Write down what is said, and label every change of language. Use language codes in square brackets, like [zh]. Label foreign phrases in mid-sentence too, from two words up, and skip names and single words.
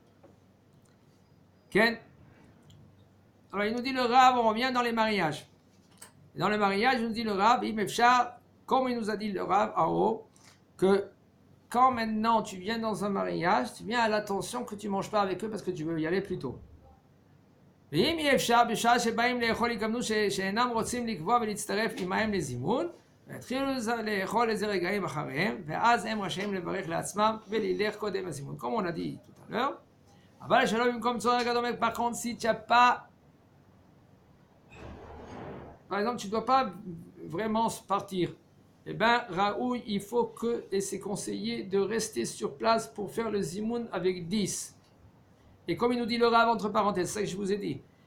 [fr] Ken? Alors il nous dit le Rav, on revient dans les mariages. Dans le mariage, il nous dit le Rav, comme il nous a dit le Rav en haut, que quand maintenant tu viens dans un mariage, tu viens à l'attention que tu ne manges pas avec eux parce que tu veux y aller plus tôt. [he] ואם אי אפשר בשעה שבאים לאכול יקמנו שאינם רוצים לקבוע ולהצטרף עמהם לזימון והתחילו לאכול איזה רגעים אחריהם ואז הם רשאים לברך לעצמם ולילך קודם הזימון. [fr] Comme on a dit tout à l'heure, [he] אבל שלא במקום צורך גדול, [fr] par contre si tu n'as pas, par exemple tu ne dois pas vraiment partir eh bien, Raoul, il faut que, et c'est conseillé de rester sur place pour faire le zimoun avec 10. Et comme il nous dit le Rav, entre parenthèses, c'est ça que je vous ai dit.